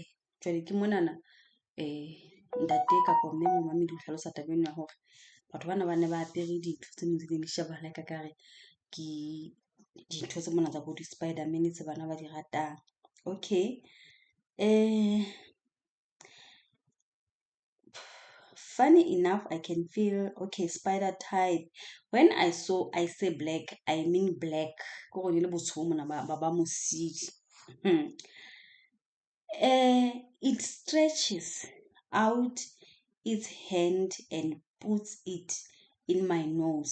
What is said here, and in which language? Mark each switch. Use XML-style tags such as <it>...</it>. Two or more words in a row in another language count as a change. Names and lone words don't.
<st>Jwale ke monana ntate kapa mme momami di hlalosa tabeng ya hore batho bana ba ne ba apere dintho tse neng di shebahala ka kare ke dintho tse mona tsa bo di-Spider-Man tse bana ba di ratang.</st> <en>Okay. Funny enough, I can feel, okay, spider type. When I say black, I mean black. It stretches out its hand and puts it in my nose.</en>